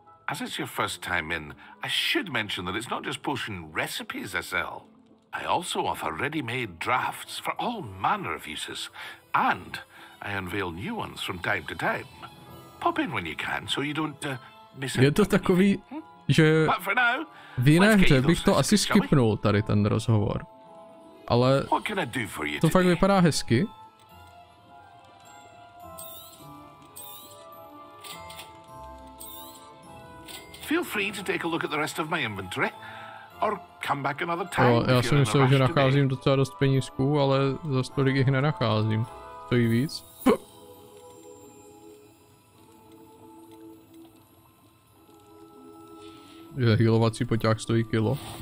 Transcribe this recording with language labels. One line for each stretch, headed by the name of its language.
English: As it's your first time in, I should mention that it's not just potion recipes I sell. I also offer ready-made drafts for all manner of uses, and I unveil new ones from time to time. Pop in when you can, so you don't miss it.
Czech: Je to takový, že v jiné hře bych to asi skipnul, tady ten rozhovor. Ale to fakt vypadá hezky.
English: Feel free to take a look at the rest of my inventory, or come back another time.
Czech: Já si myslel, že nacházím docela dost penízků, ale za tolik jich nenacházím. Stojí víc. Že healovací poťák stojí kilo.